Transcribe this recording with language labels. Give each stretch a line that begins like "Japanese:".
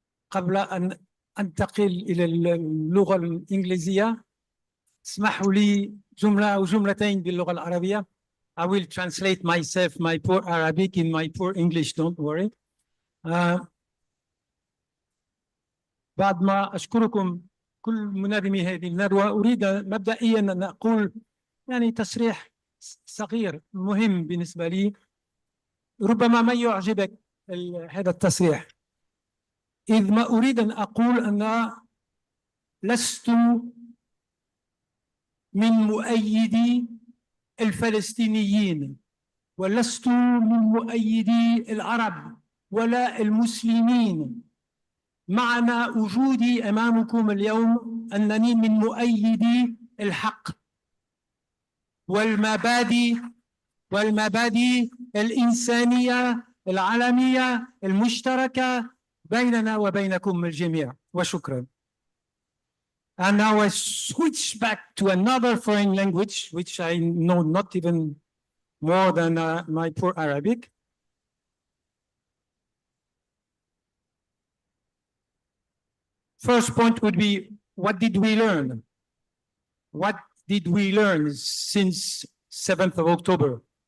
Arabic: قبل أن أنتقل إلى اللغة الإنجليزية، اسمحوا لي جملة أو جملتين باللغة العربية.
English: I will translate myself, my poor Arabic in my poor English, don't worry.
Arabic: بعد ما أشكركم كل منظمي هذه الندوة، أريد مبدئيا أن أقول يعني تصريح صغير مهم بالنسبة لي، ربما ما يعجبك هذا التصريح، إذ ما أريد أن أقول أن لست من مؤيدي الفلسطينيين، ولست من مؤيدي العرب ولا المسلمين. معنى وجودي أمامكم اليوم أنني من مؤيدي الحق والمبادئ الإنسانية العالمية المشتركة بيننا وبينكم الجميع، وشكرا.
English: And now I switch back to another foreign language, which I know not even more than my poor Arabic. First point would be, what did we learn? What did we learn since 7th of October?